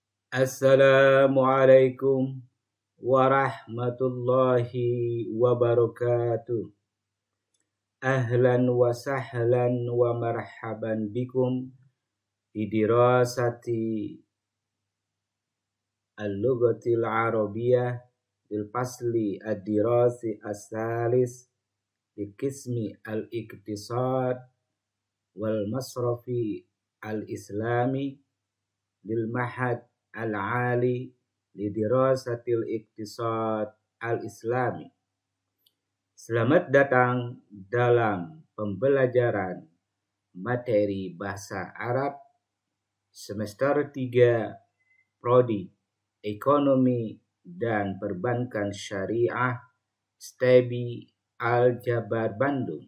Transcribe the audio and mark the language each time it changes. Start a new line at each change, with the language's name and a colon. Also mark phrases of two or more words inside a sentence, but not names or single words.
Arabic: السلام عليكم ورحمة الله وبركاته. أهلا وسهلا ومرحبا بكم في دراسة اللغة العربية بالفصل الدراسي الثالث في قسم الاقتصاد والمصرف الإسلامي للمعهد العالي لدراسة الاقتصاد الإسلامي.
Indonesian: Selamat datang dalam pembelajaran materi bahasa Arab semester 3 Prodi Ekonomi dan Perbankan Syariah STEBI Al-Jabar Bandung.